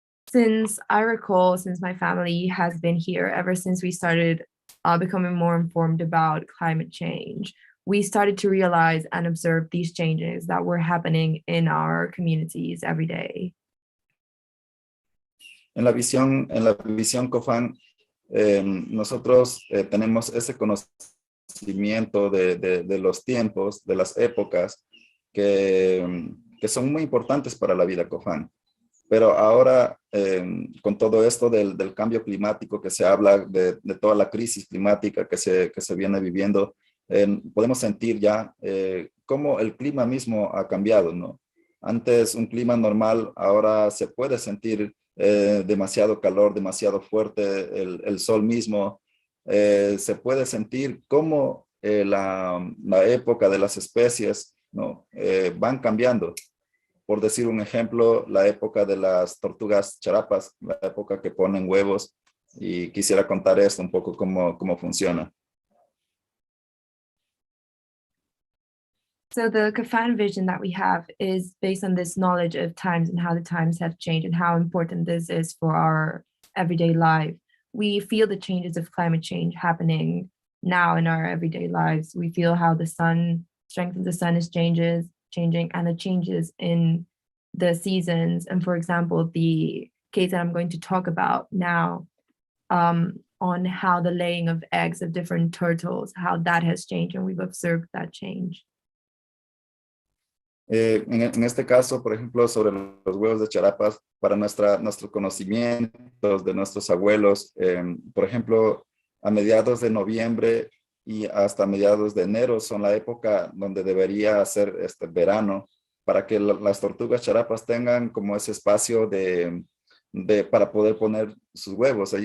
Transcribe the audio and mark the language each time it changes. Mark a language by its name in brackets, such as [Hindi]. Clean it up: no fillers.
[English] Since I recall, since my family has been here ever since we started becoming more informed about climate change, we started to realize and observe these changes that were happening in our communities every day. [Spanish] En la visión COFAN, nosotros tenemos ese conocimiento de los tiempos, de las épocas, que son muy importantes para la vida COFAN. Pero ahora, con todo esto del cambio climático que se habla, de toda la crisis climática que se viene viviendo, podemos sentir ya cómo el clima mismo ha cambiado, ¿no? Antes un clima normal, ahora se puede sentir demasiado calor, demasiado fuerte, el sol mismo. Se puede sentir cómo la época de las especies, ¿no? Van cambiando. Por decir un ejemplo, la época de las tortugas charapas, la época que ponen huevos, y quisiera contar esto un poco cómo funciona. [English] So the Kafan vision that we have is based on this knowledge of times and how the times have changed and how important this is for our everyday life. We feel the changes of climate change happening now in our everyday lives. We feel how the strength of the sun is changing, and the changes in the seasons. And for example, the case that I'm going to talk about now, on how the laying of eggs of different turtles, how that has changed, and we've observed that change. [Spanish] En este caso, por ejemplo, sobre los huevos de charapas, para nuestros conocimientos de nuestros abuelos, por ejemplo, a mediados de noviembre y hasta mediados de enero son la época donde debería ser este verano, para que las tortugas charapas tengan como ese espacio para poder poner sus huevos.